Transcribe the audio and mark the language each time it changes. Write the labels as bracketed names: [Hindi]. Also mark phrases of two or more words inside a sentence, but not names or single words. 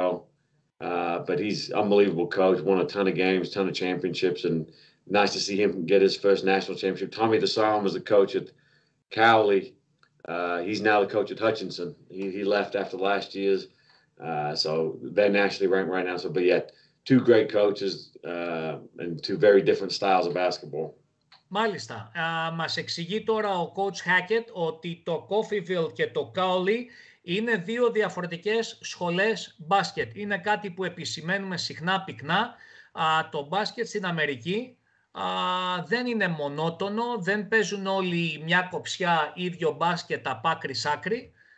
[English] But he's unbelievable coach, won a ton of games, ton of championships, and nice to see him get his first national championship. Tommy DeSalm was the coach at Cowley. He's now the coach at Hutchinson. He left after last year's. So they're nationally ranked right now. So, but yet, two great coaches and two very different styles of basketball. [Greek] Μάλιστα. Μας εξηγεί τώρα ο coach Hackett ότι το Coffeyville και το Cowley είναι δύο διαφορετικές σχολές μπάσκετ. Είναι κάτι που επισημαίνουμε συχνά πυκνά. Το μπάσκετ στην Αμερική δεν είναι μονότονο, δεν παίζουν όλοι μια κοψιά ίδιο μπάσκετ από άκρη σ' άκρη.